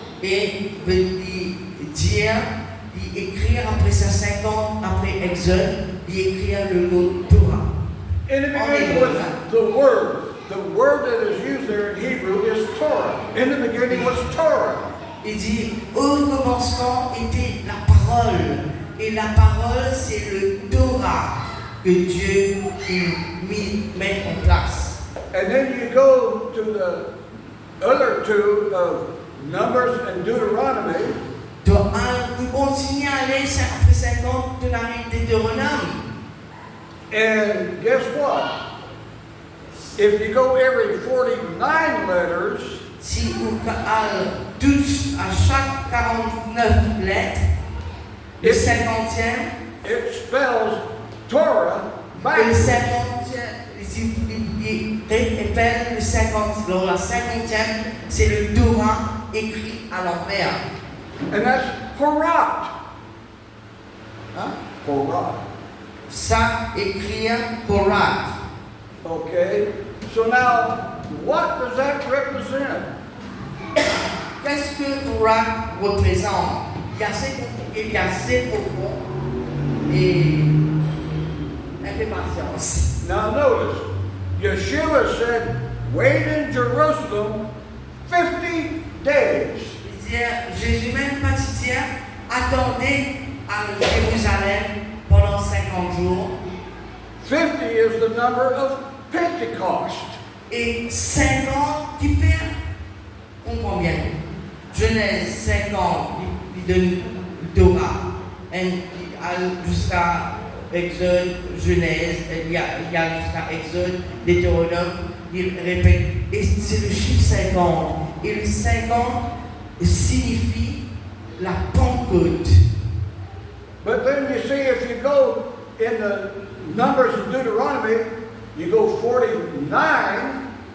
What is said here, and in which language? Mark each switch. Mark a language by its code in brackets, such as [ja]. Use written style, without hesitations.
[fr] Et veut dire, écrire après ça 50, après Exode, écrire le mot Torah. [en] In the beginning was the word. The word that is used there in Hebrew is Torah. In the beginning was Torah. [fr] Il dit, au commencement était la parole. Et la parole, c'est le Torah que Dieu met en place. [en] And then you go to the other two of Numbers and Deuteronomy. [fr] Donc, on continue à aller après 50 de la Deutéronome. [en] And guess what? If you go every 49 letters, [fr] Si on touche à chaque 49 lettres, le 50e, [en] it spells Torah [fr] le [en] backwards. [fr] 50e, il répète le 50, alors la 50e, c'est le Torah écrit à l'envers. [en] And that's Horat. Hein? Horat. [fr] Ça écrire Torah. [en] Okay? So now, what does that represent? [fr] Qu'est-ce que Torah représente? Il y a assez profond et un peu patience. [en] Now notice, Yeshua said, wait in Jerusalem 50 days. [fr] Il dit, Jésus même baptisien, attendez à Jérusalem pendant 50 jours. [en] 50 is the number of Pentecost. [fr] Et 50 qui fait combien? Genèse 50, il donne le Torah. Et jusqu'à Exode, Genèse, il y a jusqu'à Exode, Deutéronome, il répète. Et c'est le chiffre 50. Et le 50 signifie la Pentecôte. [en] But then you see, if you go in the Numbers of Deuteronomy, you go 49,